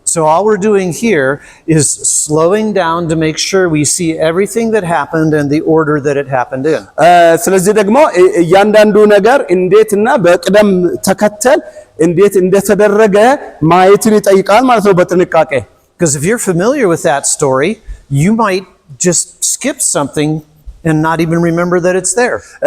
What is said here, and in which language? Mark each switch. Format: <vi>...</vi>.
<en>So all we're doing here is slowing down to make sure we see everything that happened and the order that it happened in.</en> <am>ስለዚህ ደግሞ እያንዳንዱ ነገር እንዴትና በቅደም ተከተል እንዴት እንደተደረገ ማየትን ይጠይቃል ማለት ነው በጥንቃቄ።</am> <en>Because if you're familiar with that story, you might just skip something and not even remember that it's there.</en>